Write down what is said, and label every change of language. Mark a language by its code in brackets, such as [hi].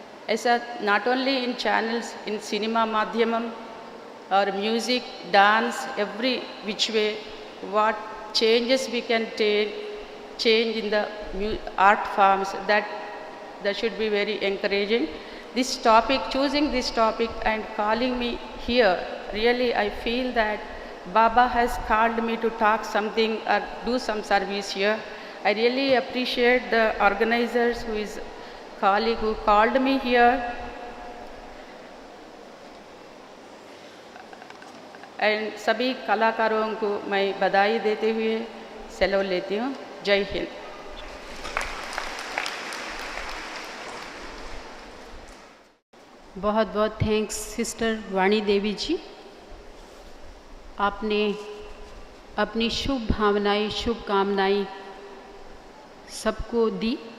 [en] ऐसा not only in channels, in cinema माध्यमम और music, dance, every which way what changes we can change in the art forms, that should be very encouraging. this topic, choosing this topic and calling me here, really I feel that Baba has called me to talk something or do some service here. I really appreciate the organizers who called me here. [hi] And सभी कलाकारों को मैं बधाई देते हुए सेलव लेती हूँ। जय हिंद। बहुत बहुत थैंक्स सिस्टर वाणी देवी जी, आपने अपनी शुभ भावनाएं, शुभकामनाएं सबको दी।